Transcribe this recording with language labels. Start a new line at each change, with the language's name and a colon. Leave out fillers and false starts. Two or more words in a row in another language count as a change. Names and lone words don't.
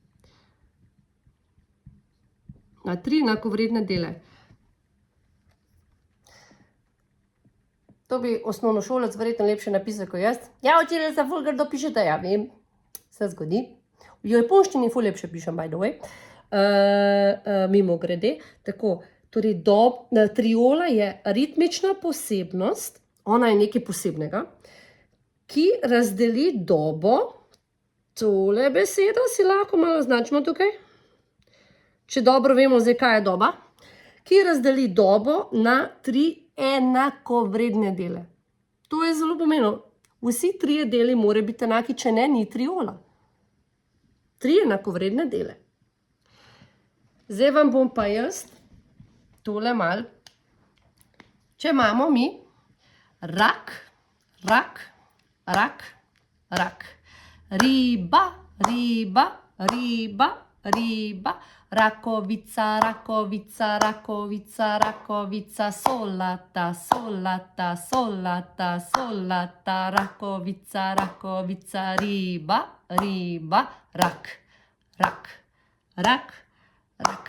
Slovenian: Na 3 enakovredne dele. To bi osnovnošolec verjetno lepše napisal kot jaz. Ja, učiteljica, ful grdo pišete, ja vem, se zgodi. V japonščini ful lepše pišem,
English: by the way.
Slovenian: Mimogrede. Tako, torej triola je ritmična posebnost, ona je nekaj posebnega, ki razdeli dobo, tole besedo si lahko malo označimo tukaj, če dobro vemo zdaj, kaj je doba, ki razdeli dobo na 3 enakovredne dele. To je zelo pomembno. Vsi 3 deli morajo biti enaki, če ne, ni triola. 3 enakovredne dele. Zdaj vam bom pa jaz tole malo. Če imamo mi rak, rak, rak, rak. Riba, riba, riba, riba. Rakovica, rakovica, rakovica, rakovica. Solata, solata, solata, solata. Rakovica, rakovica, riba, riba, rak, rak, rak, rak.